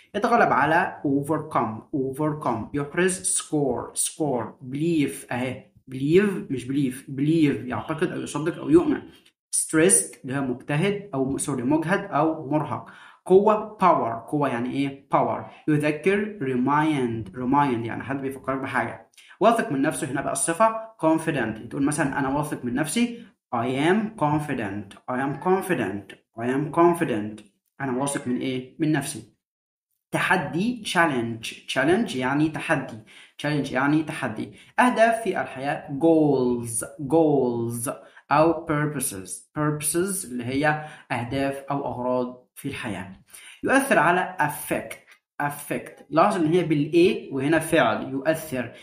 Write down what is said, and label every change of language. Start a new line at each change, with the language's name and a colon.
Arabic: يتغلب على overcome يحرز score believe اهي believe مش believe يعتقد او يصدق او يؤمن. stressed اللي هو مجتهد أو مجهد أو مرهق. قوة power، قوة يعني إيه power. يذكر remind يعني حد بيفكرك بحاجة. واثق من نفسه هنا بقى الصفة confident. تقول مثلا أنا واثق من نفسي
English: I am confident I am confident
Arabic: I am confident. أنا واثق من إيه؟ من نفسي. تحدي challenge يعني تحدي يعني تحدي. أهداف في الحياة goals أو purposes اللي هي أهداف أو أغراض في الحياة. يؤثر على affect لاحظ إن هي بالإيه وهنا فعل يؤثر.